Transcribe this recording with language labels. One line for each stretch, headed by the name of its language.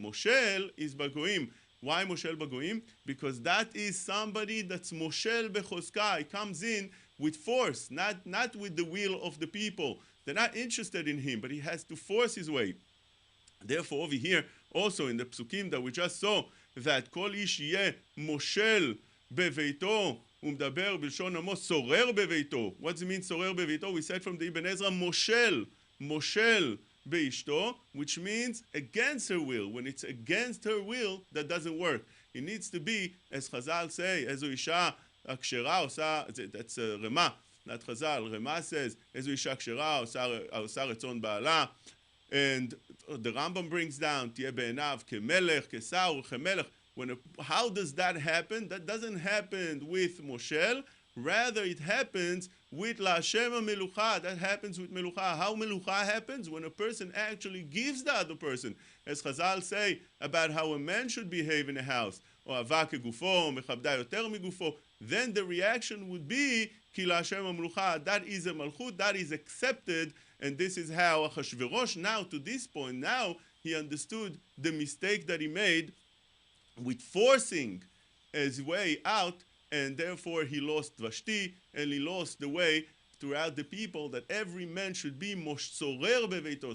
English: Moshel is bagoim. Why moshel bagoim? Because that is somebody that's moshel bechozka. He comes in with force, not with the will of the people. They're not interested in him, but he has to force his way. Therefore, over here, also in the psukim that we just saw,
Hebrew: that כל איש יהיה מושל בביתו, הוא מדבר בלשון עמוס, שורר בביתו.
English: What does it mean
Hebrew: שורר בביתו?
English: We said from the Ibn Ezra,
Hebrew: מושל באשתו,
English: which means against her will. When it's against her will, that doesn't work. It needs to be, as Chazal say,
Hebrew: איזו אישה הכשרה עושה,
English: that's רמה, not Chazal, רמה says,
Hebrew: איזו אישה כשרה עושה רצון בעלה,
English: and the Rambam brings down,
Hebrew: תהיה בעיניו כמלך, כשר וכמלך.
English: How does that happen? That doesn't happen with Moshel, rather it happens with
Hebrew: LaHashem HaMelucha.
English: That happens with Melucha. How Melucha happens? When a person actually gives the other person. As Chazal say about how a man should behave in a house.
Hebrew: או אהבה כגופו, או מכבדה יותר מגופו.
English: Then the reaction would be,
Hebrew: כי LaHashem HaMelucha.
English: That is a malchut, that is accepted. And this is how Achashverosh now, to this point, now he understood the mistake that he made with forcing his way out, and therefore he lost Vashti, and he lost the way throughout the people that every man should be
Hebrew: sorer beveito.